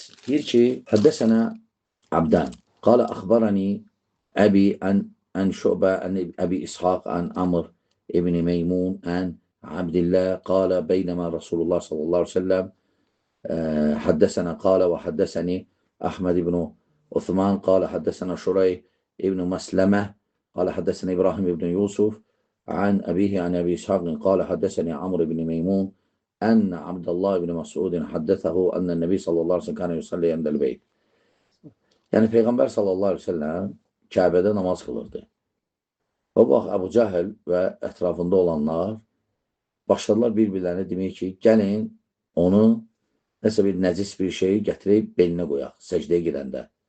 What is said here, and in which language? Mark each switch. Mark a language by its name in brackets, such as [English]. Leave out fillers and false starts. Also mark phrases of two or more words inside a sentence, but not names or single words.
[Azerbaijani] Deyir ki, [Arabic] حدثنا عبدان قال أخبرني أبي عن شعبة عن أبي إسحاق عن عمرو بن ميمون عن عبد الله قال بينما رسول الله صلى الله عليه وسلم حدثنا قال وحدثني أحمد بن عثمان قال حدثنا شريح بن مسلمة قال حدثنا إبراهيم بن يوسف عن أبيه عن أبي إسحاق قال حدثني عمرو بن ميمون أن عبد الله بن مسعود حدثه أن النبي صلى الله عليه وسلم كان يصلي عند البيت. [Azerbaijani] Yəni Peyğəmbər [Arabic] صلى الله عليه وسلم [Azerbaijani] Kəbədə namaz qılırdı. Və bax, Əbu Cəhəl və ətrafında olanlar başladılar bir-birlərinə demək ki, gəlin onu nəsə bir nəcis bir şey gətirib belinə qoyaq, səcdəyə gedəndə.